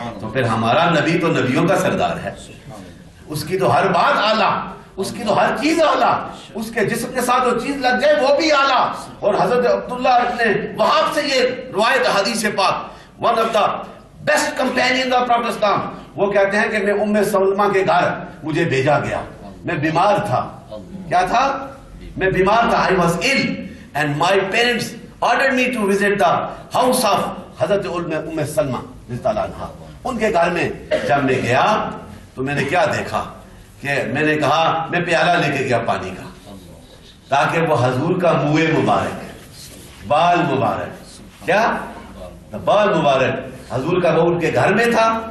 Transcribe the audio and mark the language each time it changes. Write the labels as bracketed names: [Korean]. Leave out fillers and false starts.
[Urdu] تو پھر ہمارا نبی تو نبیوں کا سردار ہے، اس کی تو ہر بات اعلیٰ، اس کی تو ہر چیز اعلیٰ، اس کے جسم کے ساتھ جو چیز لگ جائے وہ بھی اعلیٰ. اور حضرت عبداللہ ابن وہاب سے یہ روایت حدیث پاک، [English] one of the best companion of prophet Islam, [Urdu] وہ کہتے ہیں کہ میں ام سلمہ کے گھر مجھے بھیجا گیا، میں بیمار تھا. کیا تھا؟ میں بیمار تھا. [English] I was ill and my parents ordered me to visit the house of Hazrat Umm Salama رضی اللہ عنہا. [Urdu] ان کے گھر میں جب میں گیا تو میں نے کیا دیکھا کہ میں نے کہا، میں پیالہ لے کے گیا پانی کا، تاکہ وہ حضور کا منہ مبارک، بال مبارک، کیا بال مبارک حضور کا وہ ان کے گھر میں تھا.